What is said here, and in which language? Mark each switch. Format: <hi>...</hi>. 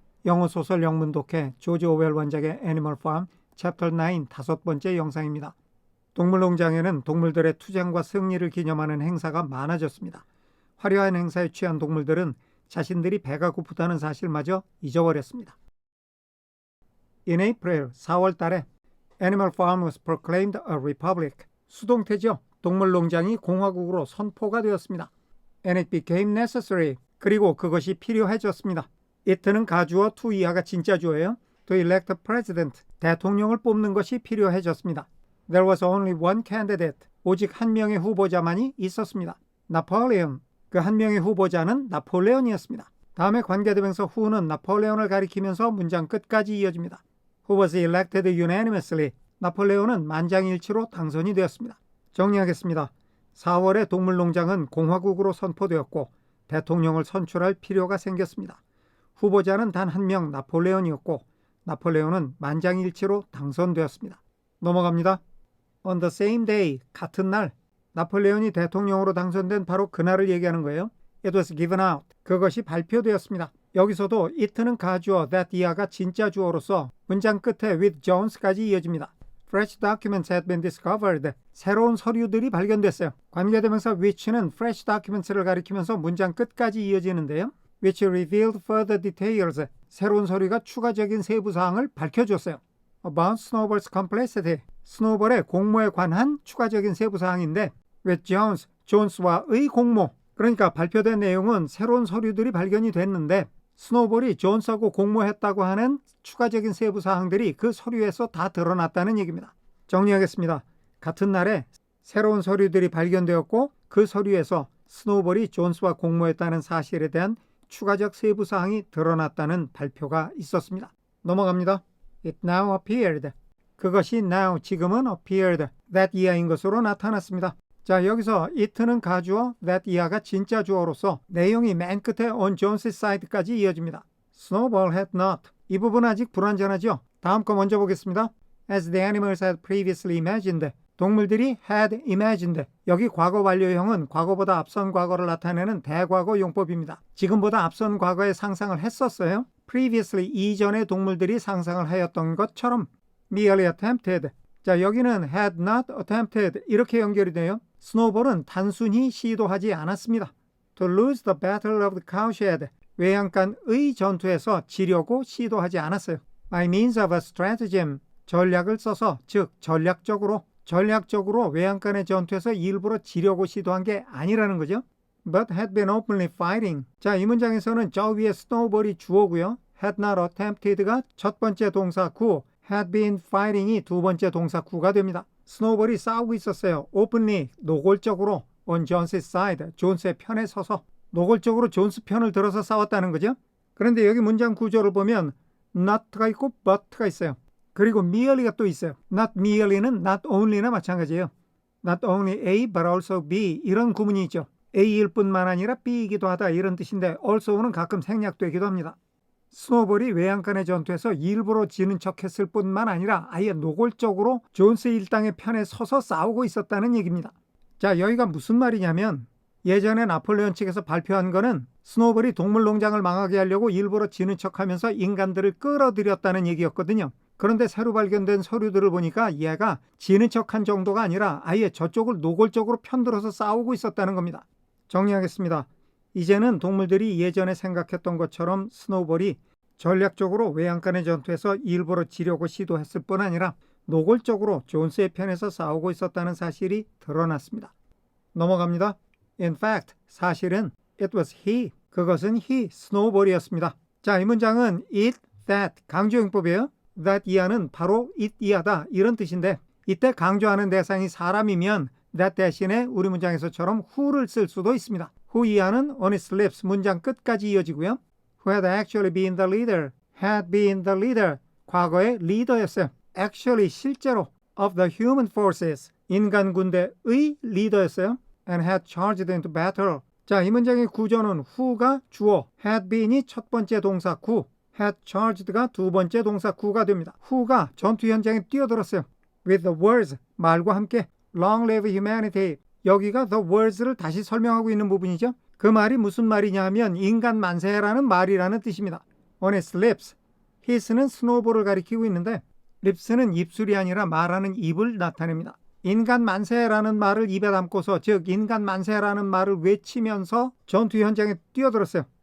<ko>영어 소설 영문 독해 조지 오웰 원작의 애니멀 팜 챕터 9 5번째 영상입니다. 동물농장에는 동물들의 투쟁과 승리를 기념하는 행사가 많아졌습니다. 화려한 행사에 취한 동물들은 자신들이 배가 고프다는 사실마저 잊어버렸습니다.</ko> <en>In April,</en> <ko>4월 달에</ko> <en>Animal Farm was proclaimed a republic.</en> <ko>수동태죠. 동물농장이 공화국으로 선포가 되었습니다.</ko> <en>And it became necessary.</en> <ko>그리고 그것이 필요해졌습니다. it는 가주어, to 이하가 진짜 주어예요.</ko> <en>To elect a president.</en> <ko>대통령을 뽑는 것이 필요해졌습니다.</ko> <en>There was only one candidate.</en> <ko>오직 한 명의 후보자만이 있었습니다.</ko> <en>Napoleon.</en> <ko>그 한 명의 후보자는 나폴레온이었습니다. 다음에 관계대명사 who는 나폴레온을 가리키면서 문장 끝까지 이어집니다.</ko> <en>Who was elected unanimously.</en> <ko>나폴레온은 만장일치로 당선이 되었습니다. 정리하겠습니다. 4월에 동물농장은 공화국으로 선포되었고 대통령을 선출할 필요가 생겼습니다. 후보자는 단 한 명 나폴레온이었고 나폴레온은 만장일치로 당선되었습니다. 넘어갑니다.</ko> <en>On the same day,</en> <ko>같은 날, 나폴레온이 대통령으로 당선된 바로 그날을 얘기하는 거예요.</ko> <en>It was given out.</en> <ko>그것이 발표되었습니다. 여기서도 it는 가주어, that 이하가 진짜 주어로서 문장 끝에</ko> <en>with Jones</en> <ko>까지 이어집니다.</ko> <en>Fresh documents had been discovered.</en> <ko>새로운 서류들이 발견됐어요. 관계대명사 which는</ko> <en>fresh documents</en> <ko>를 가리키면서 문장 끝까지 이어지는데요.</ko> <en>which revealed further details.</en> <ko>새로운 서류가 추가적인 세부사항을 밝혀줬어요.</ko> <en>About Snowball's complexity.</en> <ko>스노우볼의 공모에 관한 추가적인 세부사항인데</ko> <en>with Jones,</en> <ko>존스와의 공모. 그러니까 발표된 내용은 새로운 서류들이 발견이 됐는데 스노우볼이 존스하고 공모했다고 하는 추가적인 세부사항들이 그 서류에서 다 드러났다는 얘기입니다. 정리하겠습니다. 같은 날에 새로운 서류들이 발견되었고 그 서류에서 스노우볼이 존스와 공모했다는 사실에 대한 추가적 세부사항이 드러났다는 발표가 있었습니다. 넘어갑니다.</ko> <en>It now appeared.</en> <ko>그것이 now, 지금은 appeared, that 이하인 것으로 나타났습니다. 자, 여기서 it는 가주어, that 이하가 진짜 주어로서 내용이 맨 끝에</ko> <en>on Jones's side</en> <ko>까지 이어집니다.</ko> <en>Snowball had not.</en> <ko>이 부분은 아직 불완전하죠? 다음 거 먼저 보겠습니다.</ko> <en>As the animals had previously imagined.</en> <ko>동물들이</ko> <en>had imagined.</en> <ko>여기 과거 완료형은 과거보다 앞선 과거를 나타내는 대과거 용법입니다. 지금보다 앞선 과거에 상상을 했었어요. Previously, 이전에 동물들이 상상을 하였던 것처럼</ko> <en>merely attempted.</en> <ko>자, 여기는</ko> <en>had not attempted</en> <ko>이렇게 연결이 돼요. 스노우볼은 단순히 시도하지 않았습니다.</ko> <en>To lose the battle of the cowshed.</en> <ko>외양간의 전투에서 지려고 시도하지 않았어요.</ko> <en>By means of a stratagem.</en> <ko>전략을 써서, 즉 전략적으로 외양간의 전투에서 일부러 지려고 시도한 게 아니라는 거죠.</ko> <en>But had been openly fighting.</en> <ko>자, 이 문장에서는 저 위에 스노우볼이 주어고요.</ko> <en>had not attempted</en> <ko>가 첫 번째 동사 구,</ko> <en>had been fighting</en> <ko>이 두 번째 동사 구가 됩니다. 스노우볼이 싸우고 있었어요. openly, 노골적으로</ko> <en>on Jones's side,</en> <ko>존스의 편에 서서 노골적으로 존스 편을 들어서 싸웠다는 거죠. 그런데 여기 문장 구조를 보면 not가 있고 but가 있어요. 그리고 merely가 또 있어요. not merely는 not only나 마찬가지예요. not only A but also B 이런 구문이 있죠. A일 뿐만 아니라 B이기도 하다 이런 뜻인데 also는 가끔 생략되기도 합니다. 스노우볼이 외양간의 전투에서 일부러 지는 척했을 뿐만 아니라 아예 노골적으로 존스 일당의 편에 서서 싸우고 있었다는 얘기입니다. 자, 여기가 무슨 말이냐면 예전에 나폴레온 측에서 발표한 거는 스노우볼이 동물농장을 망하게 하려고 일부러 지는 척하면서 인간들을 끌어들였다는 얘기였거든요. 그런데 새로 발견된 서류들을 보니까 얘가 지는 척한 정도가 아니라 아예 저쪽을 노골적으로 편들어서 싸우고 있었다는 겁니다. 정리하겠습니다. 이제는 동물들이 예전에 생각했던 것처럼 스노우볼이 전략적으로 외양간의 전투에서 일부러 지려고 시도했을 뿐 아니라 노골적으로 존스의 편에서 싸우고 있었다는 사실이 드러났습니다. 넘어갑니다.</ko> <en>In fact,</en> <ko>사실은</ko> <en>it was he,</en> <ko>그것은</ko> <en>he,</en> <ko>스노우볼이었습니다. 자, 이 문장은 it, that, 강조용법이에요. that 이하는 바로 it 이하다 이런 뜻인데 이때 강조하는 대상이 사람이면 that 대신에 우리 문장에서처럼 who를 쓸 수도 있습니다. who 이하는</ko> <en>on its lips</en> <ko>문장 끝까지 이어지고요.</ko> <en>who had actually been the leader, had been the leader,</en> <ko>과거의 리더였어요.</ko> <en>actually</en> <ko>실제로</ko> <en>of the human forces,</en> <ko>인간 군대의 리더였어요.</ko> <en>and had charged into battle.</en> <ko>자, 이 문장의 구조는 who가 주어, had been이 첫 번째 동사 구,</ko> <en>had charged</en> <ko>가 두 번째 동사 구가 됩니다. who가 전투 현장에 뛰어들었어요.</ko> <en>with the words,</en> <ko>말과 함께</ko> <en>long live humanity.</en> <ko>여기가 the words를 다시 설명하고 있는 부분이죠. 그 말이 무슨 말이냐 하면 인간 만세라는 말이라는 뜻입니다.</ko> <en>on his lips.</en> <ko>his는 스노볼을 가리키고 있는데 lips는 입술이 아니라 말하는 입을 나타냅니다. 인간 만세라는 말을 입에 담고서 즉 인간 만세라는 말을 외치면서 전투 현장에 뛰어들었어요.</ko>